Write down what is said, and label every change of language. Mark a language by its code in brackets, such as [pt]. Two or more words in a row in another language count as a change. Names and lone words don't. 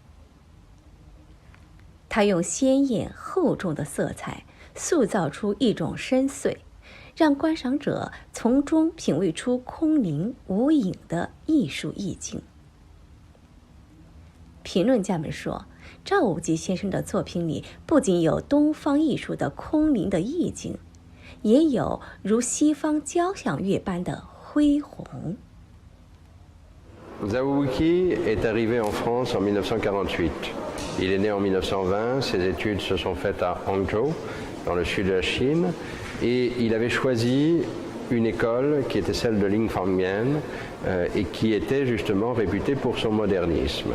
[zh] 他用鲜艳厚重的色彩塑造出一种深邃，让观赏者从中品味出空灵无影的艺术意境。评论家们说，赵无极先生的作品里不仅有东方艺术的空灵的意境，也有如西方交响乐般的恢宏。 [fr] Zawouki est arrivé en France en 1948. Il est né en 1920, ses études se sont faites à Hangzhou, dans le sud de la Chine, et il avait choisi une école qui était celle de Ling Fangmian et qui était justement réputée pour son modernisme.